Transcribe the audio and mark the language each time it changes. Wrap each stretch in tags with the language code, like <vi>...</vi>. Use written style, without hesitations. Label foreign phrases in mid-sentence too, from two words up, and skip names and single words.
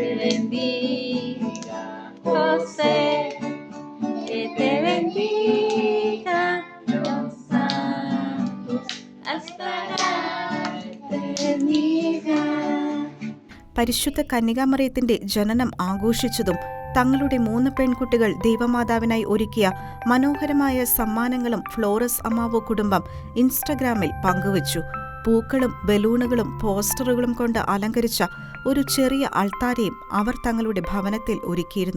<es>bendiga, José, que te bendiga, los santos, hasta la eternidad.</es> <ml>പരിശുദ്ധ കന്യകാമറിയത്തിന്റെ ജനനം ആഘോഷിച്ചതും തങ്ങളുടെ 3 പെൺകുട്ടികൾ ദൈവമാതാവിനായി ഒരുക്കിയ മനോഹരമായ സമ്മാനങ്ങളും ഫ്ലോറസ് അമാവോ കുടുംബം ഇൻസ്റ്റഗ്രാമിൽ പങ്കുവച്ചു. പൂക്കളും ബലൂണുകളും പോസ്റ്ററുകളും കൊണ്ട് അലങ്കരിച്ച ഒരു ചെറിയ അൾത്താരയും അവർ തങ്ങളുടെ ഭവനത്തിൽ ഒരുക്കിയിരുന്നു.</ml>